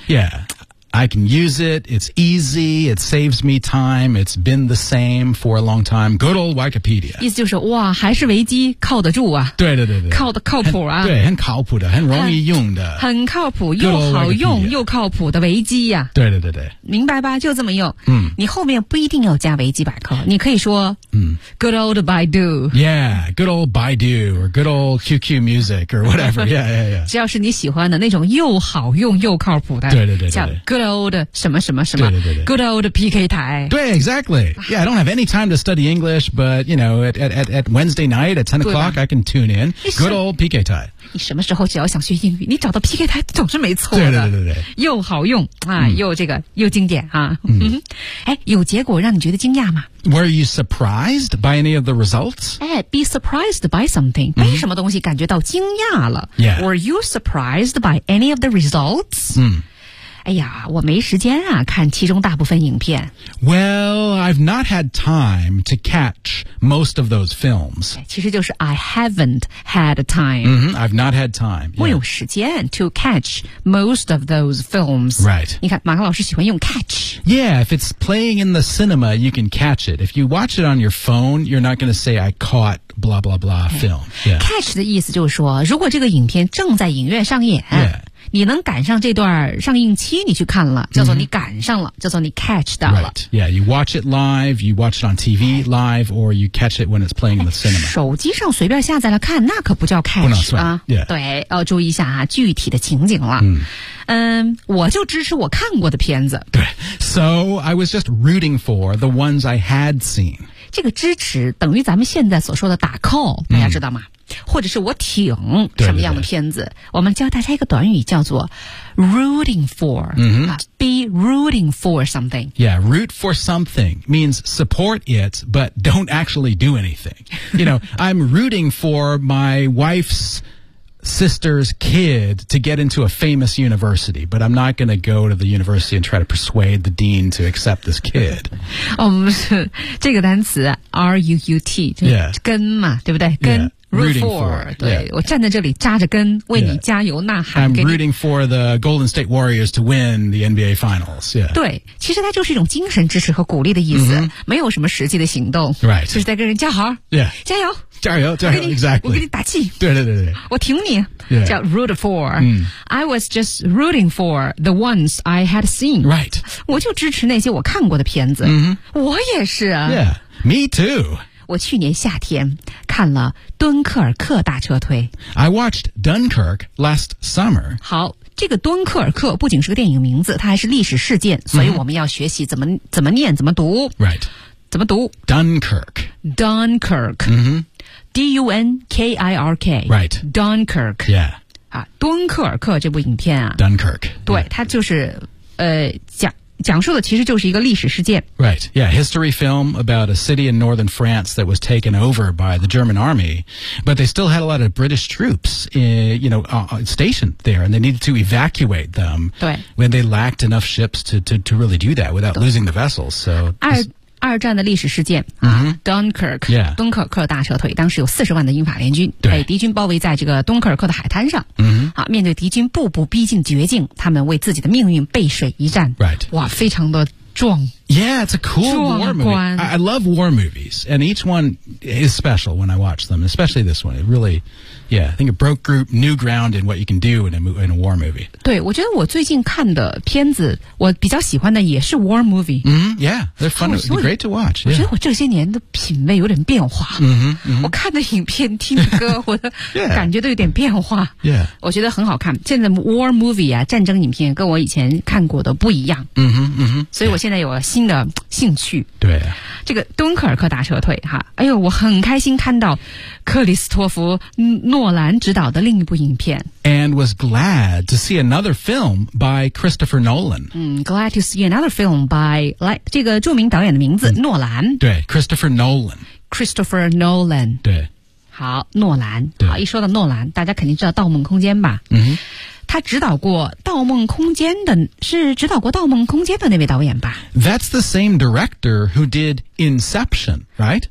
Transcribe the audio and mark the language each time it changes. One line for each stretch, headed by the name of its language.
English: yeah I can use it it's easy it saves me time it's been the same for a long time good old Wikipedia
Chinese: 意思就是哇还是维基靠得住啊对对对对靠得靠谱啊很对很靠谱的很容易用的很靠谱又好用又靠谱的维基啊对对对对明白吧就这么用、嗯、你后面不一定要加维基百科你可以说、嗯、
English: good old Baidu yeah good old Baidu or good old QQ music or whatever yeah yeah yeah
Chinese: 只要是你喜欢的那种又好用又靠谱的对对 对, 对叫
English: goodGood old
Chinese: 什么什么什么对对对对
English: ，Good old PK 台。对 ，Exactly. Yeah, I don't have any time to study English, but you know, at Wednesday night at 10 o'clock, I can tune in. Good old PK 台。
Chinese: 你什么时候只要想学英语，你找到 PK 台总是没错的。对对对对对，又好用啊、嗯，又这个又经典啊。嗯，哎，有结果让你觉得惊讶吗
English: ？Were you surprised by any of the results?
Chinese: 哎 ，
English: be surprised by something，
Chinese: 被什么东西感觉到惊讶了
English: ？Yeah. Were you surprised by any of the results? 嗯。
Chinese: 哎呀，我没时间啊，看其中大部分影片。
English: Well, I've not had time to catch most of those films.
Chinese: 其实就是
English: I haven't had time. Mm-hmm, I've not had time.
Chinese: 我有时间
English: to catch most of those films. Right.
Chinese: 你看，马克老师喜欢用 catch.
English: Yeah, if it's playing in the cinema, you can catch it. If you watch it on your phone, you're not going to say I caught blah blah blah film. Yeah.
Chinese: Catch 的意思就是说，如果这个影片正在影院上演。
English: Yeah.
Chinese: 你能赶上这段上映期你去看了叫做你赶上了、mm-hmm. 叫做你 catch 到了
English: Right, yeah, you watch it live, you watch it on TV live, or you catch it when it's playing in the cinema.
Chinese: 手机上随便下载了看那可不叫 catch 不能算、啊
English: yeah.
Chinese: 对、注意一下、啊、具体的情景了、我就支持我看过的片子
English: 对 So I was just rooting for the ones I had seen.
Chinese: 这个支持等于咱们现在所说的打 call, 大家知道吗、mm. 或者是我挺什么样的片子对对对我们教大家一个短语叫做 rooting for、 mm-hmm.
English: be rooting for something yeah root for something means support it but don't actually do anything you know I'm rooting for my wife's sister's kid to get into a famous university but I'm not going to go to the university and try to persuade the dean to accept this kid
Chinese: 哦不是这个单词 R-U-U-T 跟嘛对不对跟、
English: yeah. Rooting for,
Chinese: 对、yeah. 我站在这里扎着根为你加油、
English: yeah.
Chinese: 呐喊
English: I'm rooting for the Golden State Warriors to win the NBA Finals、yeah.
Chinese: 对其实它就是一种精神支持和鼓励的意思、 mm-hmm. 没有什么实际的行动、
English: right.
Chinese: 就是在跟人加油、
English: yeah.
Chinese: 加油加油加油 exactly 我给你打气对对对对我挺你、
English: yeah.
Chinese: 叫 root for、 mm.
English: I was just rooting for the ones I had seen、 right.
Chinese: 我就支持那些我看过的片子、 mm-hmm. 我也是啊
English: yeah. Me too
Chinese: 我去年夏天看了《敦刻尔克大撤退》。
English: I watched Dunkirk last summer.
Chinese: 好，这个《敦刻尔克》不仅是个电影名字，它还是历史事件，所以我们要学习怎么念、怎么读。
English: Right.
Chinese: 怎么读
English: ？Dunkirk. Dunkirk. Mm-hmm. D-U-N-K-I-R-K. Right. Dunkirk. Yeah.
Chinese: 啊，《敦刻尔克》这部影片啊。
English: Dunkirk.
Chinese: 对，
English: yeah.
Chinese: 它就是讲述的其实就是一个历史事件
English: Right, yeah, history film about a city in northern France that was taken over by the German army, but they still had a lot of British troops, stationed there, and they needed to evacuate them
Chinese: 对
English: when they lacked enough ships to really do that without losing the vessels, so...
Chinese: 二战的历史事件、 mm-hmm.
English: Dunkirk、 yeah.
Chinese: 敦刻尔克大撤退当时有40万的英法联军对敌军包围在这个敦刻尔克的海滩上、 mm-hmm. 啊、面对敌军步步逼近绝境他们为自己的命运背水一战、
English: right.
Chinese: 哇非常的壮
English: Yeah, it's a cool war movie I love war movies And each one is special when I watch them Especially this one It really, yeah, I think it broke new ground in what you can do in a war movie
Chinese: 对我觉得我最近看的片子我比较喜欢的也是 war movie、
English: mm-hmm. Yeah, they're fun, they're great to watch、yeah.
Chinese: 我觉得我这些年的品味有点变化、 mm-hmm, mm-hmm. 我看的影片听的歌我的感觉都有点变化
English: Yeah
Chinese: 我觉得很好看现在 war movie 啊战争影片跟我以前看过的不一样、 mm-hmm, mm-hmm. 所以我现在有了新的兴趣对、啊、这个敦刻尔克大撤退哈哎呦我很开心看到克里斯托弗诺兰执导的另一部影片
English: And was glad to see another film by Christopher Nolan、 Glad to see another film by
Chinese: 来这个著名导演的名字、诺兰
English: 对 Christopher Nolan Christopher Nolan
Chinese: 对好诺兰对好一说到诺兰大家肯定知道盗梦空间吧嗯哼他指导过《盗梦空间》的，是指导过《盗梦空间》的那位导演吧
English: ？That's the same director who did Inception, right?